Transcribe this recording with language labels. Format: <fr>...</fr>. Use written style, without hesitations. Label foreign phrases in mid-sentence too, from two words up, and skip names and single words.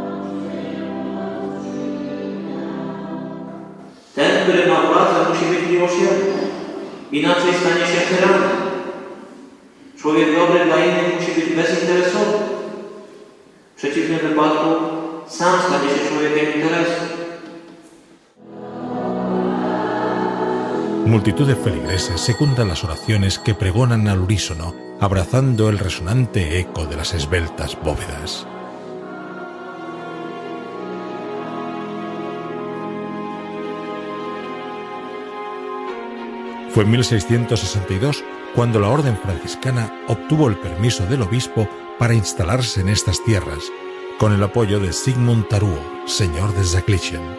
<pl>Ten, który ma władzę, musi być miłosierny, inaczej stanie się tyranem. Człowiek dobry dla innych musi być bezinteresowny. W przeciwnym wypadku sam stanie się człowiekiem interesu.</pl> <es>Multitud de feligreses secundan las oraciones que pregonan al unísono, abrazando el resonante eco de las esbeltas bóvedas. Fue en 1662 cuando la orden franciscana obtuvo el permiso del obispo para instalarse en estas tierras, con el apoyo de Zygmunt Taruo, señor de Zaglichen.</es>